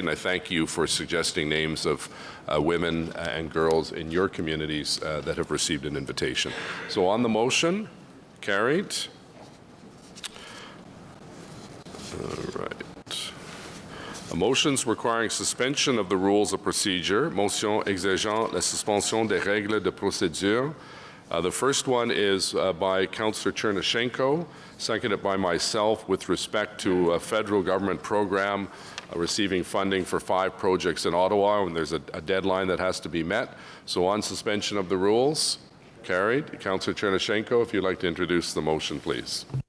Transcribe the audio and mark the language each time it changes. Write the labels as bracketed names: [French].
[English] And I thank you for suggesting names of women and girls in your communities that have received an invitation. So on the motion, carried. All right. Motions requiring suspension of the rules of procedure. [French] Motion exigeant la suspension des règles de procédure. [English] The first one is by Councillor Chernyshenko, seconded by myself, with respect to a federal government program receiving funding for 5 projects in Ottawa, and there's a deadline that has to be met. So on suspension of the rules, carried. Councillor Chernyshenko, if you'd like to introduce the motion, please.